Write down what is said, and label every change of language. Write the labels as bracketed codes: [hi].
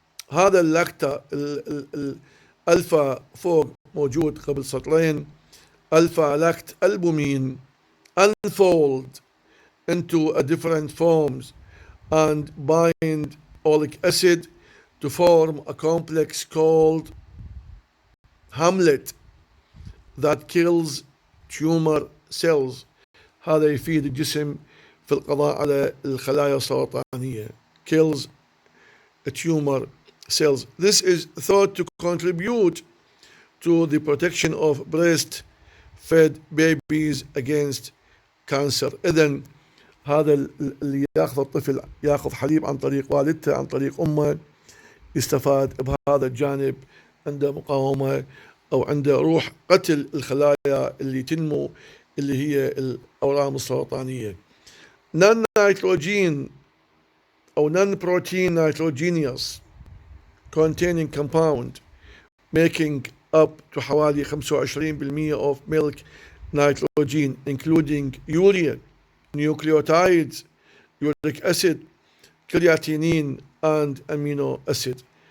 [ar] هذا اللاكتا الألفا فوق موجود قبل سطرين، ألفا لاكت ألبومين [en] unfold into a different forms and bind oleic acid to form a complex called hamlet that kills tumor cells. [ar] هذا يفيد الجسم في القضاء على الخلايا السرطانية. [en] Kills tumor cells. This is thought to contribute to the protection of breastfed babies against cancer. [ar] إذن هذا اللي ياخذ الطفل ياخذ حليب عن طريق والدته عن طريق أمه يستفاد بهذا الجانب، عنده مقاومة أو عنده روح قتل الخلايا اللي تنمو اللي هي الأورام السرطانية. نون نيتروجين أو [en] non protein nitrogenous containing compound making up to [ar] حوالي [en] 25% of milk nitrogen including urea, nucleotides, uric acid, creatinine and amino acid.